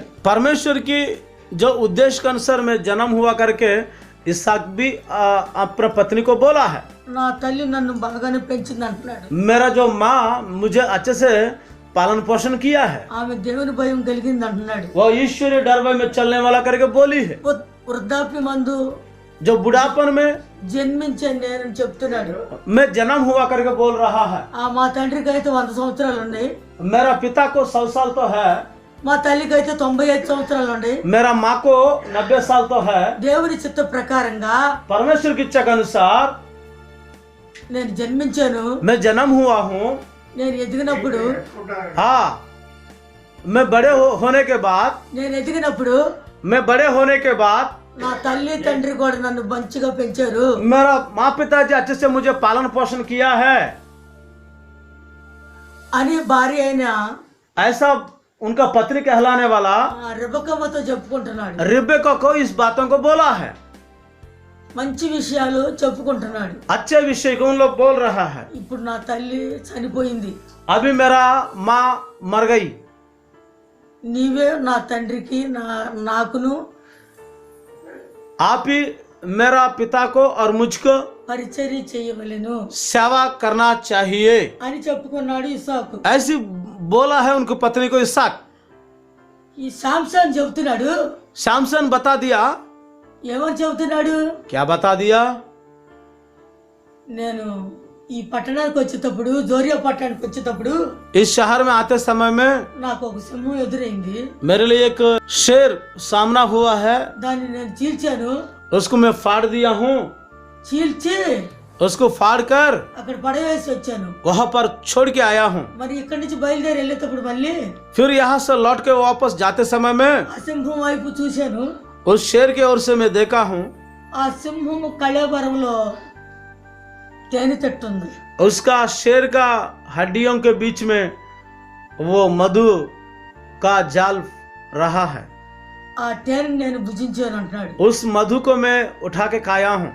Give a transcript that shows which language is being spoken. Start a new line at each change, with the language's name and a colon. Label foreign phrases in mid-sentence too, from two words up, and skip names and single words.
Hindi: परमेश्वर की जो उद्देश्य के अनुसार में जन्म हुआ करके इसाक भी अपने पत्नी को बोला है।
Telugu: నా తల్లి నన్ను బాగానే పెంచింది అంటున్నాడు.
Hindi: मेरा जो माँ मुझे अच्छे से पालन पोषण किया है,
Telugu: ఆమె దేవుని భయం కలిగింది అంటున్నాడు.
Hindi: वो ईश्वरीय डर भय में चलने वाला करके बोली है।
Telugu: వృద్ధాప్య మందు
Hindi: जो बुढ़ापन में
Telugu: జన్మించాను నేనని చెప్తున్నాడు.
Hindi: मैं जन्म हुआ करके बोल रहा है।
Telugu: మా తండ్రికి అయితే 100 సంవత్సరాలు ఉన్నాయి,
Hindi: मेरा पिता को 100 साल तो है,
Telugu: మా తల్లికి అయితే 95 సంవత్సరాలు ఉన్నాయి.
Hindi: मेरा माँ को 90 साल तो है।
Telugu: దేవుని చిత్త ప్రకారంగా
Hindi: परमेश्वर की इच्छा के अनुसार
Telugu: నేను జన్మించాను.
Hindi: मैं जन्म हुआ हूँ।
Telugu: నేను ఎదిగినప్పుడు
Hindi: हाँ, मैं होने के बाद
Telugu: నేను ఎదిగినప్పుడు
Hindi: मैं बड़े होने के बाद
Telugu: నా తల్లి తండ్రి కూడా నన్ను మంచిగా పెంచారు.
Hindi: मेरा माँ पिताजी अच्छे से मुझे पालन पोषण किया है
Telugu: అని భార్య అయిన
Hindi: ऐसा उनका पत्नी कहलाने वाला
Telugu: రెబెక్కమ్మతో చెప్పుకుంటున్నాడు.
Hindi: रिबेका को इस बातों को बोला है,
Telugu: మంచి విషయాలు చెప్పుకుంటున్నాడు.
Hindi: अच्छे विषय को उन लोग बोल रहा है।
Telugu: ఇప్పుడు నా తల్లి చనిపోయింది,
Hindi: अभी मेरा माँ मर गई,
Telugu: నీవే నా తండ్రికి నాకును
Hindi: आप ही मेरा पिता को और मुझको
Telugu: పరిచర్య చేయవలెను
Hindi: सेवा करना चाहिए,
Telugu: అని చెప్పుకున్నాడు ఇస్సాకు.
Hindi: ऐसी बोला है उनकी पत्नी को इसाक।
Telugu: ఈ శాంసన్ చెబుతున్నాడు,
Hindi: शामसन बता दिया,
Telugu: ఏమని చెబుతున్నాడు,
Hindi: क्या बता दिया,
Telugu: నేను ఈ పట్టణానికి వచ్చేటప్పుడు, జోరియా పట్టణానికి వచ్చేటప్పుడు
Hindi: इस शहर में आते समय में
Telugu: నాకు ఒక సింహం ఎదురైంది.
Hindi: मेरे लिए एक शेर सामना हुआ है,
Telugu: దాన్ని నేను చీల్చాను.
Hindi: उसको मैं फाड़ दिया हूँ,
Telugu: చీల్చి
Hindi: उसको फाड़ कर
Telugu: అక్కడ పడవేసి వచ్చాను.
Hindi: वहां पर छोड़ के आया हूँ।
Telugu: మరి ఇక్కడి నుంచి బయలుదేరి వెళ్ళేటప్పుడు మళ్ళీ
Hindi: फिर यहाँ से लौट के वापस जाते समय में
Telugu: ఆ సింహం వైపు చూశాను.
Hindi: उस शेर की ओर से मैं देखा हूँ,
Telugu: ఆ సింహం కళేబరంలో తేనె తట్టు ఉంది.
Hindi: उसका शेर का हड्डियों के बीच में वो मधु का जाल रहा है।
Telugu: ఆ తేనె నేను భుజించాను అంటున్నాడు.
Hindi: उस मधु को मैं उठा के खाया हूँ।